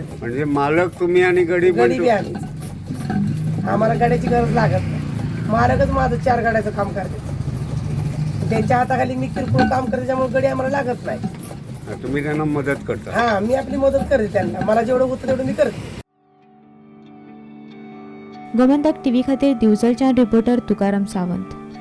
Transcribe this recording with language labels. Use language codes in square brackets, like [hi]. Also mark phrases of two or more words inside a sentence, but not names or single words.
[mr] म्हणजे मालक तुम्ही आणि गडी बी आम्हीच। आम्हाला गाड्याची गरज लागत नाही। मालकच माझं 4 गाड्याचं काम करते। त्यांच्या हाताखाली मी किरकोळ काम करते, त्यामुळे गडी आम्हाला लागत नाही। तुम्ही त्यांना मदत करता? हां, मी आपली मदत करते त्यांना। मला जेवढं होतं तेवढं मी करते। [kok] गोमंतक टीव्ही खातीर दिवचलच्यान रिपोर्टर तुकाराम सावंत।